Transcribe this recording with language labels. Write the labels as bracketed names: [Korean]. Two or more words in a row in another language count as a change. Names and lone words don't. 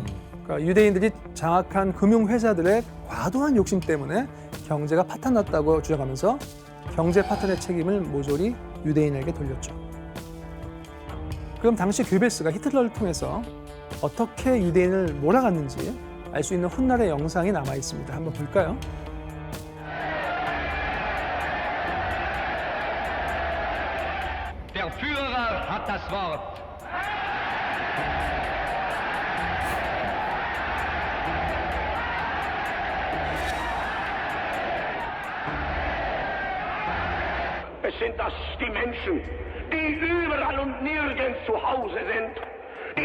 [Korean] 그러니까 유대인들이 장악한 금융회사들의 과도한 욕심 때문에 경제가 파탄났다고 주장하면서 경제 파탄의 책임을 모조리 유대인에게 돌렸죠. 그럼 당시 괴벨스가 히틀러를 통해서 어떻게 유대인을 몰아갔는지 알 수 있는 훗날의 영상이 남아 있습니다. 한번 볼까요? [German] Der Führer hat das Wort. Es sind das die Menschen, die überall und nirgends zu Hause sind, die